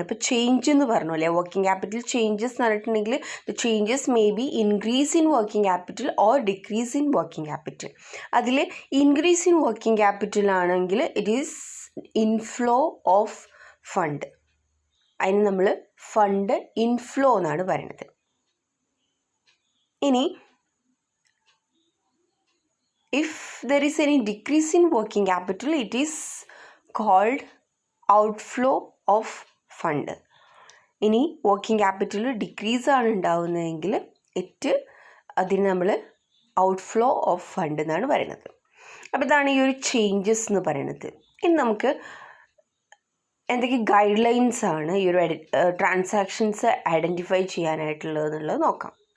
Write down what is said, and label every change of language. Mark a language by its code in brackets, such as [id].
[ml] ഇപ്പോൾ ചേഞ്ച് എന്ന് പറഞ്ഞു അല്ലേ, വർക്കിംഗ് ക്യാപിറ്റൽ ചേഞ്ചസ് എന്ന് പറഞ്ഞിട്ടുണ്ടെങ്കിൽ [en] the changes may be increase in working capital [ml] or decrease in working capital. അതിൽ ഇൻക്രീസ് ഇൻ വർക്കിംഗ് ക്യാപിറ്റൽ ആണെങ്കിൽ [en] It is inflow of fund. [ml] അതിന് നമ്മൾ ഫണ്ട് ഇൻഫ്ലോ എന്നാണ് പറയുന്നത്. [en] ഇനി if there is any decrease in working capital, it is called outflow of fund. [ml] ഇനി working capital decrease ആണ് ഉണ്ടാവുന്നതെങ്കിൽ അതിന് നമ്മൾ ഔട്ട്ഫ്ലോ ഓഫ് ഫണ്ട് എന്നാണ് പറയുന്നത്. അപ്പോൾ ഇതാണ് ഈ ഒരു ചേഞ്ചസ് എന്ന് പറയുന്നത്. ഇനി നമുക്ക് എന്തൊക്കെ ഗൈഡ് ലൈൻസ് ആണ് ഈ ഒരു ട്രാൻസാക്ഷൻസ് ഐഡൻറ്റിഫൈ ചെയ്യാനായിട്ടുള്ളതെന്നുള്ളത് നോക്കാം.